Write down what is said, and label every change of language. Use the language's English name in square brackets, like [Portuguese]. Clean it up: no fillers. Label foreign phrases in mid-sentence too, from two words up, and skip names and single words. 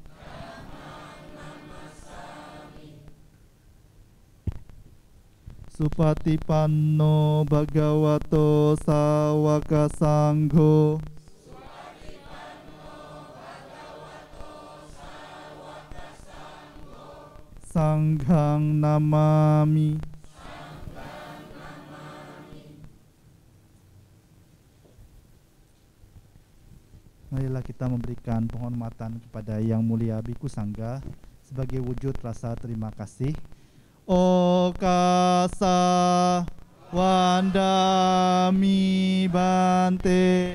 [Pali] Supatipanno Bhagavato Sawaka Sangho. Sanghang Namami. [Indonesian] Marilah kita memberikan penghormatan kepada Yang Mulia Biku Sangga sebagai wujud rasa terima kasih. [Pali] Okasa Wandami Bante.